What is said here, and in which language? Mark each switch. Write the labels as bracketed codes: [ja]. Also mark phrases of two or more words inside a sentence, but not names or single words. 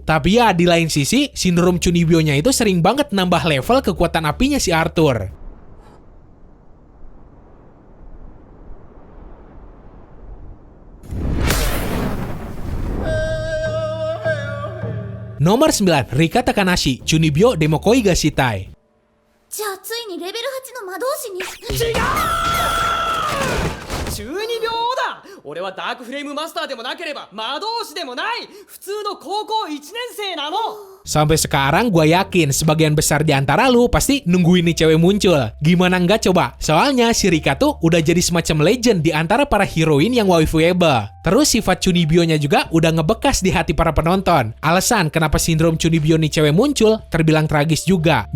[id] Tapi ya, di lain sisi, sindrom Chunibyo-nya itu sering banget nambah level kekuatan apinya si Arthur. Nomor 9, Rika Takanashi, Chunibyo Demokoi ga Shitai. [ja] じゃあついにレベル8の魔導士に。中二病だ。俺はダークフレームマスターでもなければ魔導士でもない普通の高校1年生なの。 [id] Sampai sekarang gue yakin sebagian besar di antara lu pasti nungguin nih cewek muncul. Gimana enggak coba? Soalnya si Rika tuh udah jadi semacam legend di antara para heroin yang waifuable. Terus sifat Chunibyo-nya juga udah ngebekas di hati para penonton. Alasan kenapa sindrom Chunibyo nih cewek muncul terbilang tragis juga.